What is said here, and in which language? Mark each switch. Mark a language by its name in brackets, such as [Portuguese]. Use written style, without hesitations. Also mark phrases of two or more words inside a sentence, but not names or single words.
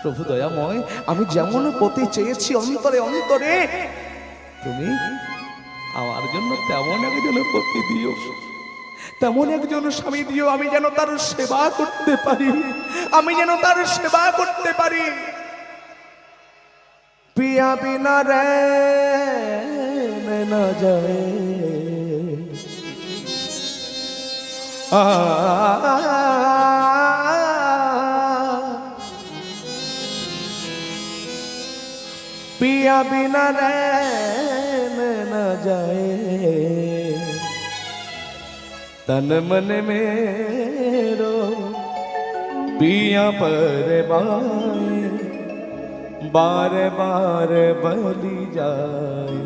[Bangla] প্রভু দয়াময়, আমি যেমন পতি চেয়েছি অন্তরে অন্তরে, তুমি আমার জন্য তেমন একজন পতি দিও, তেমন একজন স্বামী দিও, আমি যেন তার সেবা করতে পারি, আমি যেন তার সেবা করতে পারি। [Hindi] पिया बिना रे ना जाए, पिया बिना रैन न जाए, तन मन मेरो पिया पर बाए, बार बार बली जाए।